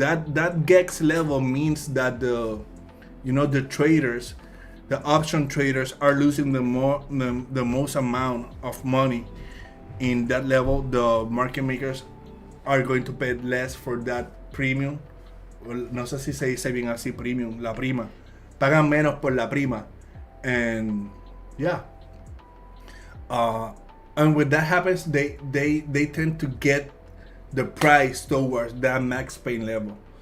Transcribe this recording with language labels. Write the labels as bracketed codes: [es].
[en] That GEX level means that the traders, the option traders, are losing the most amount of money in that level. The market makers are going to pay less for that premium. [es] Well, no sé si se dice bien así, premium, la prima. Pagan menos por la prima, [en] and yeah. uh, and when that happens, they tend to get the price towards that max pain level.